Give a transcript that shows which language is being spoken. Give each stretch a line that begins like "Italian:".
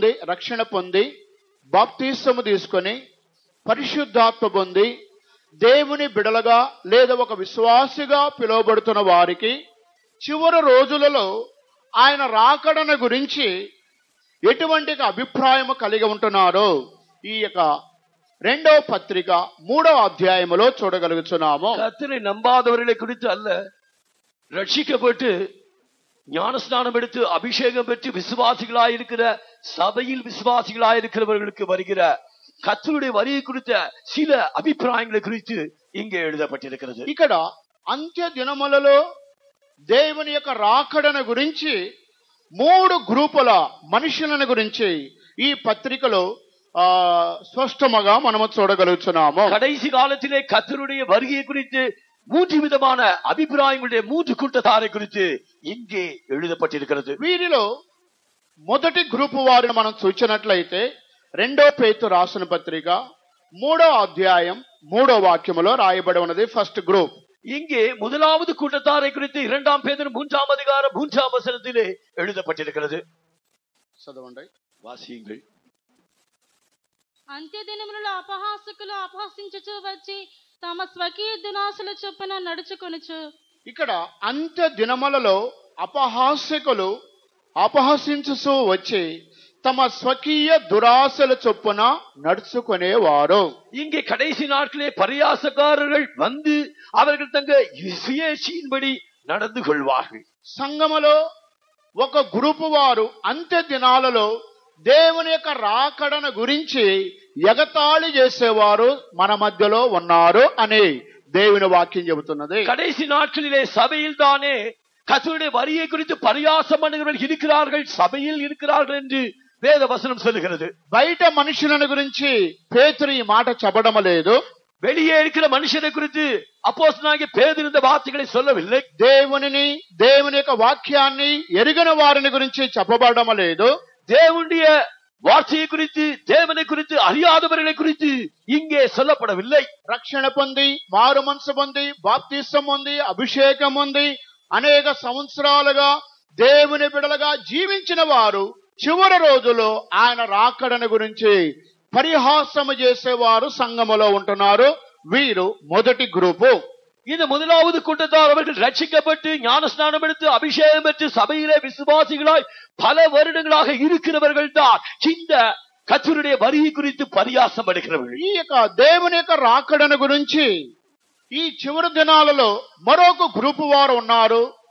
Telugu: రక్షణ పొంది బాప్తిస్మము తీసుకొని పరిశుద్ధాత్మ పొంది దేవుని బిడలగా లేదా ఒక విశ్వాసిగా పిలువబడుతున్న వారికి చివరి రోజులలో ఆయన రాకడను గురించి ఎటువంటి అభిప్రాయము కలిగి ఉంటున్నారో ఈ యొక్క 2వ పత్రిక 3వ అధ్యాయములో చూడగలుగుతున్నాము.
Tamil: கர்த்தரை நம்பாதவர்களை குறித்து அல்ல, ரட்சிக்கப்பட்டு ஞானஸ்நானம் எடுத்து அபிஷேகம் பெற்று விசுவாசிகளாயிருக்கிற சபையில் விசுவாசிகளாயிருக்கிறவர்களுக்கு வருகிற கர்த்தருடைய வருகை குறித்த சில అభిప్రాయங்களை குறித்து இங்கே எழுதப்பட்டிருக்கிறது.
Telugu: ఇక్కడ అంత్య దినములలో దేవుని యొక్క రాకడను గురించి 3 గ్రూపుల మనుషులను గురించి ఈ పత్రికలో స్పష్టంగా మనము చూడగలుగుతున్నాము.
Tamil: கடைசி காலத்திலே கர்த்தருடைய வருகை குறித்து 3 விதமான அபிப்பிராயங்களுடைய 3 கூட்டத்தாரை குறித்து இங்கே எழுதப்பட்டிருக்கிறது.
Telugu: వీరిలో మొదటి గ్రూపు వారిని మనం చూచినట్లయితే 2వ పేతురు రాసిన పత్రిక 3వ అధ్యాయం 3వ వాక్యములో రాయబడి ఉన్నది
English: First group.
Tamil: இங்கே முதலாவது கூட்டத்தாரை குறித்து 2ஆம் பேதுரு 3ஆம் அதிகாரம் 3ஆம் வசனத்திலே எழுதப்பட்டிருக்கிறது.
Telugu: చదవండి,
Tamil: వాసియండి.
Telugu: అంత్యదినములలో అపహాసకులు అపహసించుచూ వచ్చి తమ స్వకీయ దురాశల చొప్పున నడుచుకొనుచు. ఇక్కడ అంత్య దినములలో అపహాసకులు అపహసించుచూ వచ్చి తమ స్వకీయ దురాశల చొప్పున నడుచుకునేవారు.
Tamil: இங்கே கடைசி நாட்களே பரியாசக்காரர்கள் வந்து அவர்கள் தங்க சுயேட்சையின்படி நடந்து கொள்வார்கள்.
Telugu: సంఘములో ఒక గ్రూపు వారు అంత్య దినాలలో దేవుని యొక్క రాకడను గురించి ఎగతాళి చేసేవారు మన మధ్యలో ఉన్నారు అని దేవుని వాక్యం చెబుతున్నది.
Tamil: கடைசி நாட்களிலே சபையில் தானே கர்த்தருடைய வருகை குறித்து பரியாசம் பண்ணுகிறவர்கள் இருக்கிறார்கள், சபையில் இருக்கிறார்கள் என்று వేద వచనం சொல்லுகிறது.
Telugu: బయట మనుషులను గురించి పేతురు ఈ మాట చెప్పడం లేదు.
Tamil: வெளியே இருக்கிற மனுஷனை குறித்து அப்போஸ்தலனாகிய பேதுரு இந்த வார்த்தைகளை சொல்லவில்லை.
Telugu: దేవుని యొక్క వాక్యాన్ని ఎరిగిన వారిని గురించి చెప్పబడడం లేదు.
Tamil: தேவனுடைய வார்த்தையை குறித்து தேவனை குறித்து அறியாதவர்களை குறித்து இங்கே சொல்லப்படவில்லை.
Telugu: రక్షణ పొంది మారు మనసు పొంది బాప్తిస్మం పొంది అభిషేకం పొంది అనేక సంవత్సరాలుగా దేవుని బిడలుగా జీవించిన వారు చివరి రోజులో ఆయన రాకడను గురించి పరిహాసము చేసేవారు సంఘములో ఉంటున్నారు. వీరు మొదటి గ్రూపు.
Tamil: இந்த முதலாவது கூட்டத்தார் அவர்கள் ரட்சிக்கப்பட்டு ஞான ஸ்நானம் எடுத்து அபிஷேகம் பெற்று சபையிலே விசுவாசிகளாய் பல வருடங்களாக இருக்கிறவர்கள் தான் இந்த கர்த்தருடைய வருகை குறித்து பரியாசம் படுகிறவர்கள்.
Telugu: ఈ యొక్క దేవుని యొక్క రాకడను గురించి ఈ చివరి దినాలలో మరొక గ్రూపు వారు ఉన్నారు.